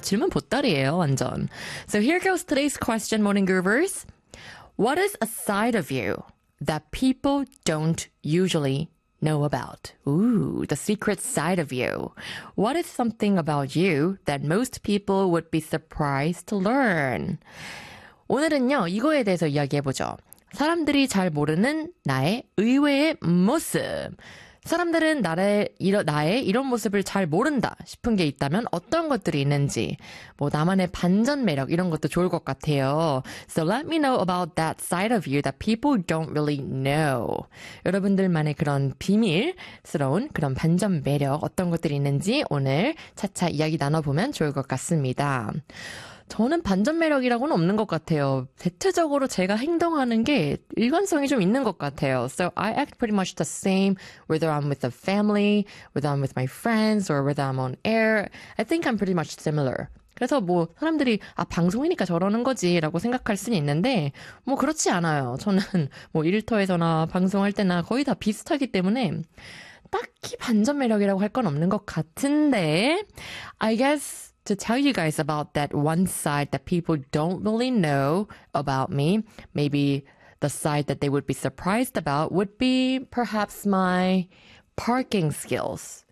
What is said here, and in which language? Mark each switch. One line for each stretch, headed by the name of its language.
Korean: 질문 보따리예요, 완전.
English: So here goes today's question, morning groovers. What is a side of you that people don't usually know about? Ooh, the secret side of you. What is something about you that most people would be surprised to learn?
Korean: 오늘은요, 이거에 대해서 이야기해보죠. 사람들이 잘 모르는 나의 의외의 모습. 사람들은 나의 이런 모습을 잘 모른다 싶은 게 있다면 어떤 것들이 있는지, 뭐 나만의 반전 매력 이런 것도 좋을 것 같아요.
English: So let me know about that side of you that people don't really know.
Korean: 여러분들만의 그런 비밀스러운 그런 반전 매력 어떤 것들이 있는지 오늘 차차 이야기 나눠보면 좋을 것 같습니다. 저는 반전 매력이라고는 없는 것 같아요. 대체적으로 제가 행동하는 게 일관성이 좀 있는 것 같아요.
English: So I act pretty much the same whether I'm with the family, whether I'm with my friends, or whether I'm on air. I think I'm pretty much similar.
Korean: 그래서 뭐 사람들이 아 방송이니까 저러는 거지 라고 생각할 수는 있는데 뭐 그렇지 않아요. 저는 뭐 일터에서나 방송할 때나 거의 다 비슷하기 때문에 딱히 반전 매력이라고 할 건 없는 것 같은데
English: I guess to tell you guys about that one side that people don't really know about me, maybe the side that they would be surprised about would be perhaps my parking skills.